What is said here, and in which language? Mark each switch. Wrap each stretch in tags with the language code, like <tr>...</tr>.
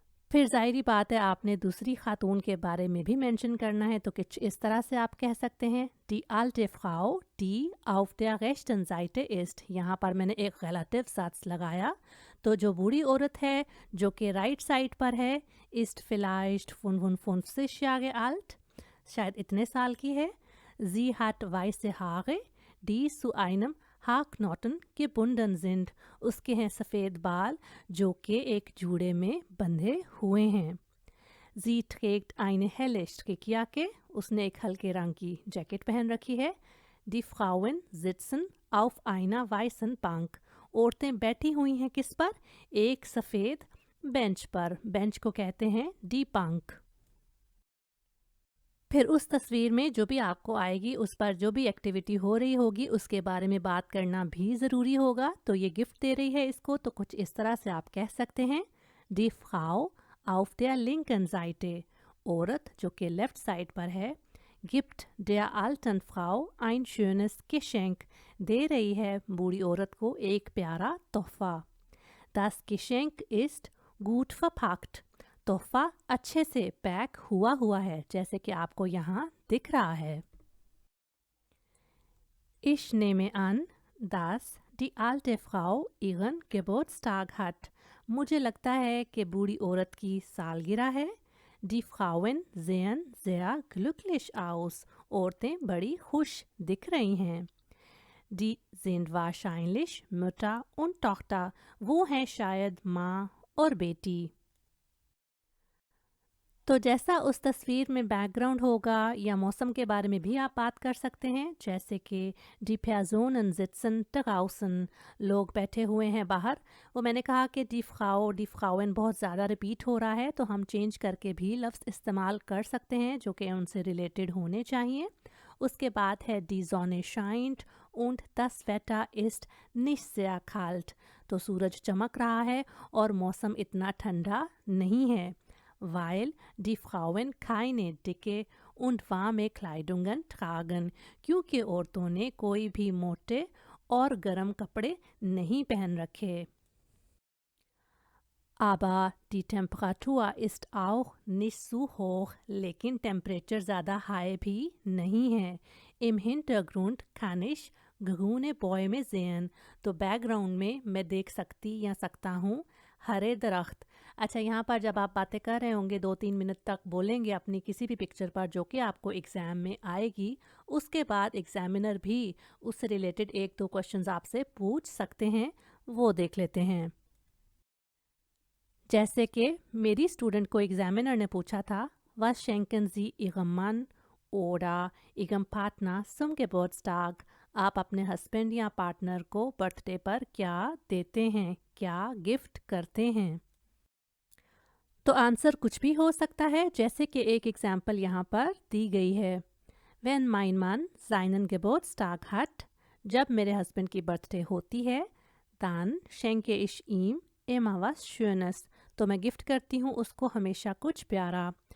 <hi>फिर ज़ाहिरी बात है आपने दूसरी खातून के बारे में भी मेंशन करना है, तो कुछ इस तरह से आप कह सकते हैं</hi> <de>Die alte Frau, die auf der rechten Seite ist।</de> <hi>यहाँ पर मैंने एक relative Satz लगाया, तो जो बूढ़ी औरत है जो कि राइट साइड पर है,</hi> <de>ist vielleicht 55 Jahre alt,</de> <hi>शायद इतने साल की है।</hi> <de>Sie hat weiße Haare, die zu einem Haarknoten gebunden sind।</de> <hi>उसके हैं सफ़ेद बाल जो कि एक जूड़े में बंधे हुए हैं।</hi> <de>Sie trägt eine helle Strickjacke,</de> <hi>उसने एक हल्के रंग की जैकेट पहन रखी है।</hi> <de>Die Frauen sitzen auf einer weißen Bank।</de> <hi>औरतें बैठी हुई हैं किस पर? एक सफ़ेद बेंच पर। बेंच को कहते हैं die Bank। फिर उस तस्वीर में जो भी आपको आएगी उस पर जो भी एक्टिविटी हो रही होगी उसके बारे में बात करना भी ज़रूरी होगा। तो ये गिफ्ट दे रही है इसको, तो कुछ इस तरह से आप कह सकते हैं</hi> <de>Die Frau auf der linken Seite।</de> <hi>औरत जो कि लेफ्ट साइड पर है,</hi> <de>gibt der alten Frau ein schönes Geschenk।</de> <hi>दे रही है बूढ़ी औरत को एक प्यारा तोहफा।</hi> <de>Das Geschenk ist gut verpackt।</de> <hi>तोहफा अच्छे से पैक हुआ हुआ है, जैसे कि आपको यहाँ दिख रहा है।</hi> <de>Ich nehme an, dass die alte Frau ihren Geburtstag hat।</de> <hi>मुझे लगता है कि बूढ़ी औरत की सालगिरह है।</hi> <de>Die Frauen sehen sehr glücklich aus।</de> <hi>औरतें बड़ी खुश दिख रही हैं।</hi> <de>Die sind wahrscheinlich Mutter und Tochter।</de> <hi>वो हैं शायद माँ और बेटी। तो जैसा उस तस्वीर में बैकग्राउंड होगा या मौसम के बारे में भी आप बात कर सकते हैं, जैसे कि</hi> <de>Die Personen sitzen draußen।</de> <hi>लोग बैठे हुए हैं बाहर। वो मैंने कहा कि</hi> <de>Die Frau, Die Frauen</de> <hi>बहुत ज़्यादा रिपीट हो रहा है, तो हम चेंज करके भी लफ्ज़ इस्तेमाल कर सकते हैं जो कि उनसे रिलेटेड होने चाहिए। उसके बाद है</hi> <de>Die Sonne scheint und das Wetter ist nicht sehr kalt।</de> <hi>तो सूरज चमक रहा है और मौसम इतना ठंडा नहीं है।</hi> <de>Weil die Frauen keine dicke und warme Kleidungen tragen।</de> <hi>क्योंकि औरतों ने कोई भी मोटे और गर्म कपड़े नहीं पहन रखे।</hi> <de>Aber die Temperatur ist auch nicht so hoch।</de> <hi>लेकिन टेम्परेचर ज़्यादा हाई भी नहीं है।</hi> <de>Im Hintergrund kann ich grüne Bäume sehen।</de> <hi>तो बैकग्राउंड में मैं देख सकती या सकता हूँ हरे दरख्त। अच्छा, यहाँ पर जब आप बातें कर रहे होंगे 2-3 मिनट तक बोलेंगे अपनी किसी भी पिक्चर पर जो कि आपको एग्ज़ाम में आएगी, उसके बाद एग्जामिनर भी उससे रिलेटेड 1-2 क्वेश्चंस आपसे पूछ सकते हैं, वो देख लेते हैं। जैसे कि मेरी स्टूडेंट को एग्जामिनर ने पूछा था</hi> <de>Was schenken Sie Ihrem Mann oder Ihrem Partner zum Geburtstag।</de> <hi>आप अपने हस्बैंड या पार्टनर को बर्थडे पर क्या देते हैं, क्या गिफ्ट करते हैं। तो आंसर कुछ भी हो सकता है, जैसे कि एक एग्जाम्पल यहाँ पर दी गई है।</hi> <de>Wenn mein Mann seinen Geburtstag hat,</de> <hi>जब मेरे हस्बैंड की बर्थडे होती है,</hi> <de>dann schenke ich ihm immer was Schönes,</de> <hi>तो मैं गिफ्ट करती हूँ उसको हमेशा कुछ प्यारा।</hi>